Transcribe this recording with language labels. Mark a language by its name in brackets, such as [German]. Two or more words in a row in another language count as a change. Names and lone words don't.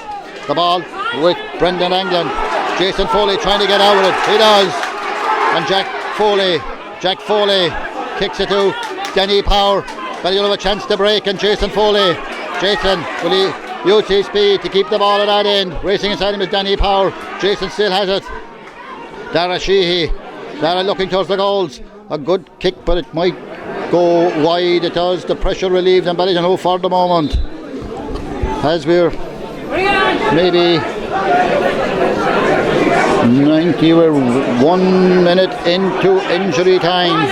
[English] The ball with Brendan Anglin. Jason Foley trying to get out of it. He does. And Jack Foley kicks it to Danny Power. Ballydonoghue have a chance to break, and Jason Foley. Jason, will he use his speed to keep the ball at that end? Racing inside him is Danny Power. Jason still has it. Dara Sheehy. Dara looking towards the goals. A good kick, but it might go wide. It does. The pressure relieved on Ballydonoghue for the moment. As we're maybe 90, we're 1 minute into injury time.